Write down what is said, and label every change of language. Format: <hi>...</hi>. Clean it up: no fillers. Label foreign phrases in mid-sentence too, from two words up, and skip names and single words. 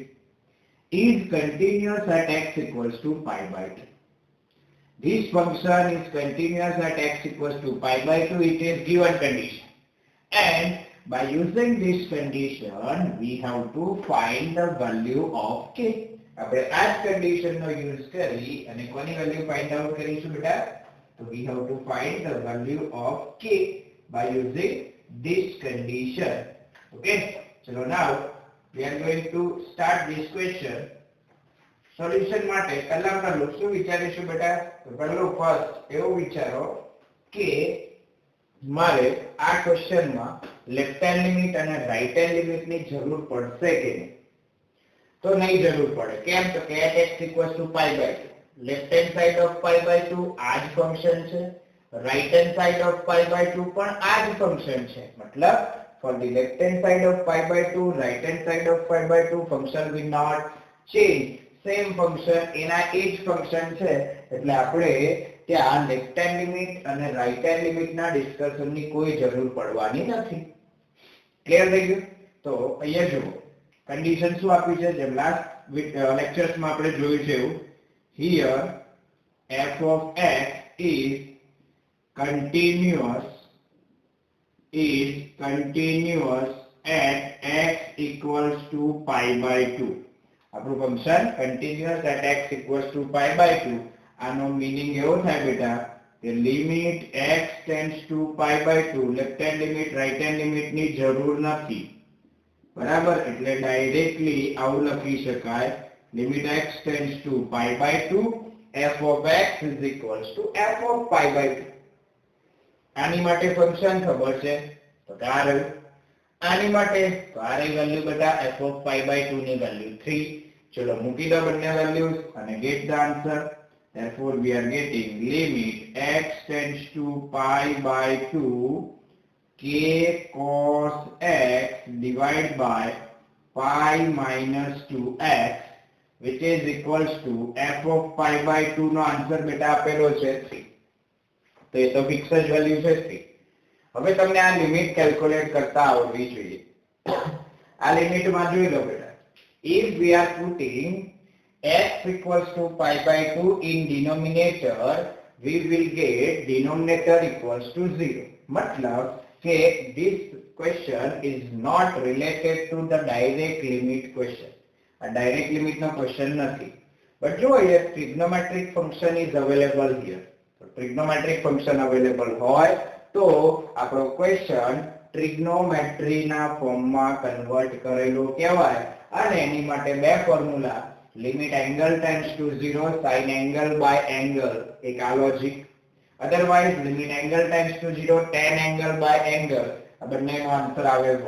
<en>Is continuous at x equals to pi by 2. This function is continuous at x equals to pi by 2. It is given condition. And by using this condition, we have to find the value of k.</en> <gu>આપણે આ જ conditionનો use કરી અને કોની value</gu> <en>find out</en> <gu>કરીશું બેટા?</gu> <en>So we have to find the value of k by using this condition. Okay? So now we are going to start this question.</en> <gu>Solution માટે પહેલા આપણે શું વિચારીશું બેટા? તો પહેલો ફર્સ્ટ એવું વિચારો કે મારે આ ક્વેશ્ચનમાં</gu> <en>left hand limit</en> <gu>અને</gu> <en>right hand limit</en> <gu>જરૂર પડશે કે નહીં? તો નહીં જરૂર પડે. કેમ? તો કે</gu> <en>x equals to pi by 2. left hand side of pi by 2</en> <gu>આ જ ફંક્શન છે.</gu> <en>right hand side of pi by 2</en> <gu>પણ આ જ ફંક્શન છે.</gu> <en>મતલબ for the left hand side of pi by 2, right hand side of pi by 2, function will not change. Same function</en> <gu>એના એ જ ફંક્શન છે. એટલે આપણે ત્યાં</gu> <en>left hand limit</en> <gu>અને</gu> <en>right hand limit discussion</en> <gu>કોઈ જરૂર પડવાની નથી. ક્લિયર થઈ ગયું? તો અહીંયા જુઓ કન્ડિશન શું આપી છે? જેમ</gu> <en>last lectures</en> <gu>આપણે જોયું છે એવું,</gu> <en>here f of x is continuous at x equals to pi by 2. આપણું ફંક્શન continuous at x equals to pi by 2.</en> <gu>આનો મીનિંગ એવો થાય બેટા કે લિમિટ</gu> <en>x tends to pi by 2, left hand limit right hand limit</en> <gu>જરૂર નથી. બરાબર? એટલે ડાયરેક્ટલી આવું લખી શકાય</gu> <en>લિમિટ x tends to pi by 2, f of x is equals to f of pi by 2.</en> <gu>આની માટે ફંક્શન ખબર છે તો કે આ રહ્યું. આની માટે તો આ રહી વેલ્યુ બેટા</gu> <en>f of pi by 2</en> <gu>ની વેલ્યુ 3. ચલો મૂકી દો બંને વેલ્યુઝ અને</gu> <en>get the answer. Therefore we are getting limit x tends to pi by 2 k cos x divided by pi minus 2x, which is equals to f of pi by 2</en> <gu>નો આન્સર બેટા આપેલો છે</gu> <en>3.</en> <gu>તો એ તો ફિક્સ જ વેલ્યુ છે 3. હવે તમને આ લિમિટ કેલ્ક્યુલેટ કરતા આવડવી જોઈએ. આ લિમિટમાં જોઈ લો બેટા.</gu> <en>If we are putting x equals to pi by 2 in denominator, we will get denominator equals to 0. मतलब કે this question is not related to the direct limit question. A direct limit no question નથી. But જો here trigonometric function is available here. So trigonometric function available</en> <gu>હોય તો આપણો ક્વેશ્ચન ટ્રિગ્નોમેટ્રીના ફોર્મમાં કન્વર્ટ કરેલો કહેવાય. અને એની માટે બે ફોર્મ્યુલા,</gu> <en>limit angle tends to 0, sine angle by angle,</en> <gu>એક આ લોજિક. અધરવાઇઝ</gu> <en>limit angle tends to 0, tan angle by angle,</en> <gu>આ બંનેનો આન્સર આવે 1.</gu>